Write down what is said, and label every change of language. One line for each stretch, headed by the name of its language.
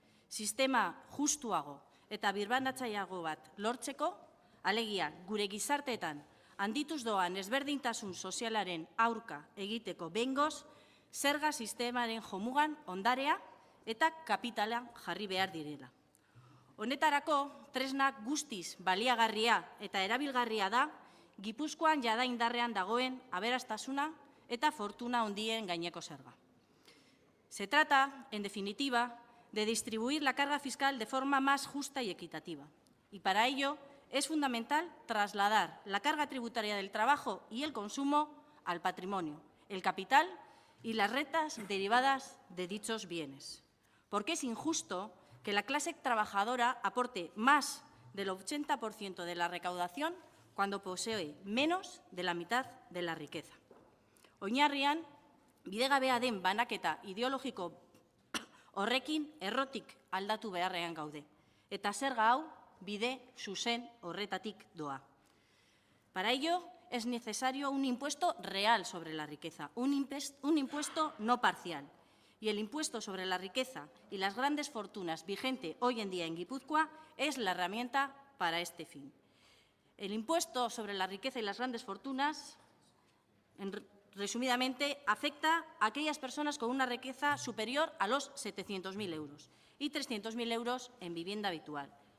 Basque: Sistema justuago eta birbanatzaileago bat lortzeko, alegia gure gizarteetan handituz doan ezberdintasun sozialaren aurka egiteko behingoz, zerga sistemaren jomugan ondarea eta kapitala jarri behar direla. Honetarako, tresnak guztiz baliagarria eta erabilgarria da, Gipuzkoan jada indarrean dagoen aberastasuna eta fortuna handien gaineko zerga.
Spanish: Se trata, en definitiva, de distribuir la carga fiscal de forma más justa y equitativa. Y para ello, es fundamental trasladar la carga tributaria del trabajo y el consumo al patrimonio, el capital y las rentas derivadas de dichos bienes. Porque es injusto que la clase trabajadora aporte más del 80% de la recaudación cuando posee menos de la mitad de la riqueza.
Basque: Oinarrian, bidegabea den banaketa ideologiko horrekin errotik aldatu beharrean gaude, eta zerga hau bide zuzen horretatik doa.
Spanish: Para ello, es necesario un impuesto real sobre la riqueza, un impuesto no parcial. Y el impuesto sobre la riqueza y las grandes fortunas vigente hoy en día en Guipúzcoa es la herramienta para este fin. El impuesto sobre la riqueza y las grandes fortunas, resumidamente, afecta a aquellas personas con una riqueza superior a los 700.000 euros y 300.000 euros en vivienda habitual.